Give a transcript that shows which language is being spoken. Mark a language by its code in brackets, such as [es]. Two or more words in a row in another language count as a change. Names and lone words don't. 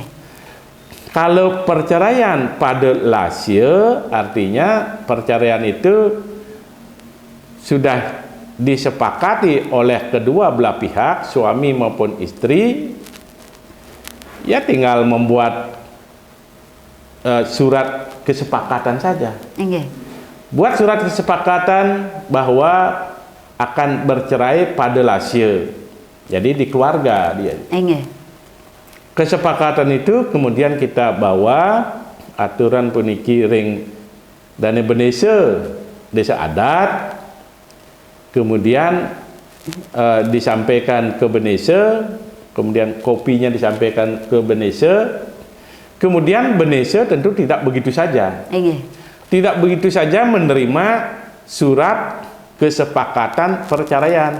[id] Kalau perceraian pada lasio artinya perceraian itu sudah disepakati oleh kedua belah pihak, suami maupun istri, ya tinggal membuat surat kesepakatan saja. Nggih. Buat surat kesepakatan bahwa akan bercerai pada lasio. Jadi di keluarga dia. Nggih. Kesepakatan itu kemudian kita bawa aturan [ban] puniki ring [id] dana desa adat, kemudian disampaikan ke Benese, kemudian kopinya disampaikan ke Benese, kemudian Benese tentu tidak begitu saja. Tidak begitu saja menerima surat kesepakatan perceraian.